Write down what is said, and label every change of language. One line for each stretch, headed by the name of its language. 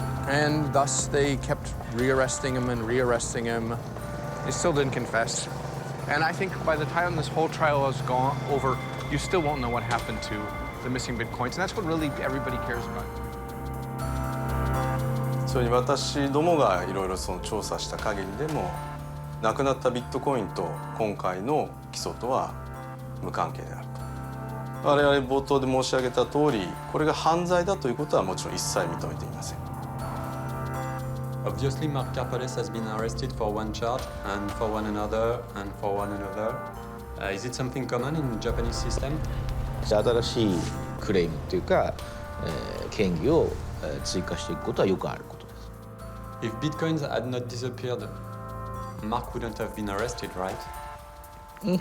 English: And thus they kept rearresting him and rearresting him. He still didn't confess. And I think by the time this whole trial is gone over, you still won't know what happened to the missing Bitcoins. And that's what really everybody cares about.
Japanese: それに私どもがいろいろその調査した限りでも、なくなったビットコインと今回の起訴とは無関係であると。我々冒頭で申し上げた通り、これが犯罪だということはもちろん一切認めていません。
English: Obviously, Mark Karpelès has been arrested for one charge and for one another and for one another. Is it something common in the Japanese system?
Japanese: 新しいクレームというか、嫌疑を追加していくことはよくあることです。
English: If bitcoins had not disappeared, Mark wouldn't have been arrested, right?